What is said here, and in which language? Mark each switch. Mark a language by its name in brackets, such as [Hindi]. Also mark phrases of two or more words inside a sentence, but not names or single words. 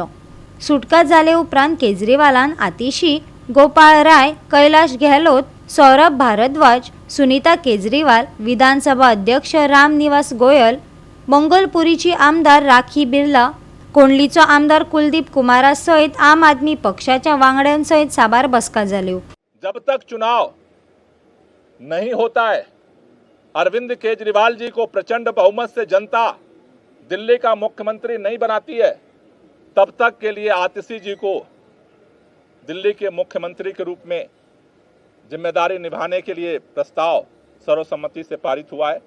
[Konkani] सुटका जाले उपरांत केजरीवालान आतिशी, गोपाळ राय, कैलाश गेहलोत, सौरभ भारद्वाज, सुनीता केजरीवाल, विधानसभा अध्यक्ष राम निवास गोयल, मंगलपुरीची आमदार राखी बिर्ला, कोंडलीचो आमदार कुलदीप कुमारा सहित आम आदमी पक्षाच्या वांगड्यांसहित साबार बसका जाल्यो। [Hindi] जब तक चुनाव नहीं होता है, अरविंद केजरीवाल जी को प्रचंड बहुमत से जनता दिल्ली का मुख्यमंत्री नहीं बनाती है, तब तक के लिए आतिशी जी को दिल्ली के मुख्यमंत्री के रूप में जिम्मेदारी निभाने के लिए प्रस्ताव सर्वसम्मति से पारित हुआ है।